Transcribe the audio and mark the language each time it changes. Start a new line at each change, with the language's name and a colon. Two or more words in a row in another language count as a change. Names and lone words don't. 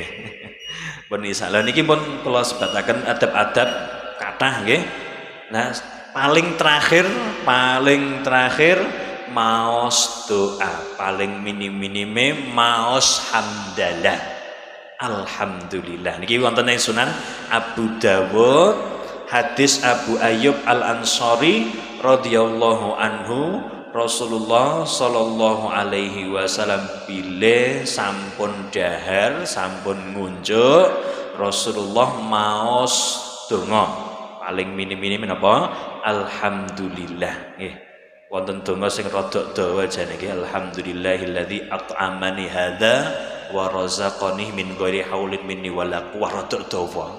Javanese: Pun insyaallah niki pun kula sebataken adab-adab kathah nggih. Nah, paling terakhir maos doa, paling minimime maos hamdalah. Alhamdulillah. Niki wonten ing Sunan Abu Dawud, hadis Abu Ayyub Al-Ansari
Arabic: رضي الله عنه,
Javanese: Rasulullah
Arabic: صلى الله عليه وسلم
Javanese: bile sampun dahar, sampun ngunjuk, Rasulullah maos donga. Paling minim-minim menapa? Alhamdulillah. Nggih. Wonten donga sing rada dawa jane nggih,
Arabic: الحمد لله الذي أطعمني هذا ورزقني من غير حول مني ولا قوة,
Javanese: rada dawa.